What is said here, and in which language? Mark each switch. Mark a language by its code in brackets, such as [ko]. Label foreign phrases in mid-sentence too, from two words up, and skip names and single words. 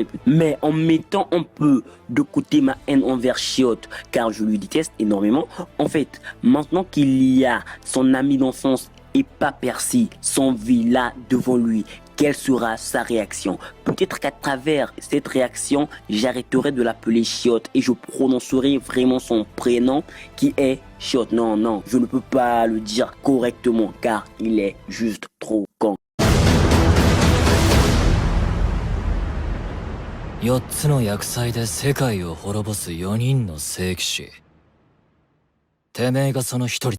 [fr] Mais en mettant un peu de côté ma haine envers Chiotte, car je lui déteste énormément, en fait, maintenant qu'il y a son ami d'enfance et pas Percy, son villa devant lui, quelle sera sa réaction? Peut-être qu'à travers cette réaction, j'arrêterai de l'appeler Chiotte et je prononcerai vraiment son prénom qui est Chiotte. Non, non, je ne peux pas le dire correctement car il est juste trop con. [ja] 4 つの厄災で世界を滅ぼす4人の聖騎士。てめえがその一人